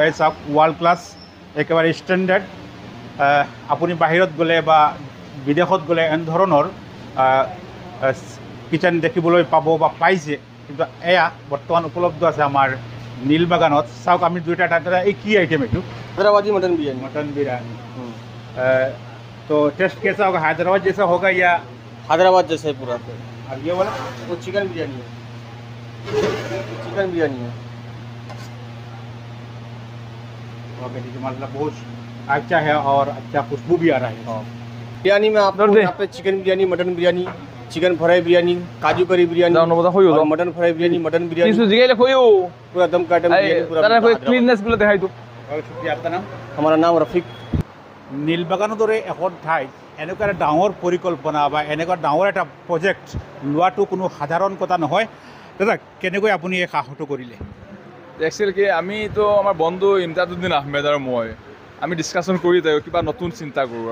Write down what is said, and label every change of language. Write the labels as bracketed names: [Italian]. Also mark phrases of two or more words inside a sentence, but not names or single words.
[Assamese] এই চাওক, [English] world class, [Assamese] একেবাৰে ষ্টেণ্ডাৰ্ড। আপুনি বাহিৰত গ'লে বা বিদেশত গ'লে এনেধৰণৰ কিটচেন দেখিবলৈ পাব বা পাইছে, কিন্তু এয়া বৰ্তমান উপলব্ধ আছে আমাৰ নীলবাগানত। চাওক, আমি দুইটা এটা এই কি আইটেম এইটো? [Hindi] हैदराबादी मटन बिरयानी। मटन बिरयानी। तो टेस्ट कैसा होगा? हैदराबाद जैसा होगा या हैदराबाद जैसा है पूरा। और ये वाला वो चिकन बिरयानी है, चिकन बिरयानी है। ओके, ठीक है, मतलब बहुत अच्छा है और अच्छा खुशबू भी आ रहा है। बिरयानी में आपको यहाँ पे चिकन बिरयानी, मटन बिरयानी, चिकन फ्राई बिरयानी, काजू करी बिरयानी, और मटन फ्राई बिरयानी, मटन बिरयानी, पूरा दम का आइटम बिरयानी, पूरा [Assamese] ক্লিননেছ বোলে দেখাই দিওঁ। [Hindi] और शुक्रिया, आपका नाम? हमारा नाम रफीक। [Assamese] নীলবাগানৰ দৰে এখন ঠাইত এনেকুৱা এটা ডাঙৰ পৰিকল্পনা বা এনেকুৱা ডাঙৰ এটা প্ৰজেক্ট লোৱাটো কোনো সাধাৰণ কথা নহয়। দাদা, কেনেকৈ আপুনি এই সাহসটো কৰিলে? একচুৱেলি কি, আমিতো আমাৰ বন্ধু ইমদাদুদ্দিন আহমেদ আৰু মই, আমি ডিছকাশ্যন কৰি থাকোঁ, কিবা নতুন চিন্তা কৰোঁ।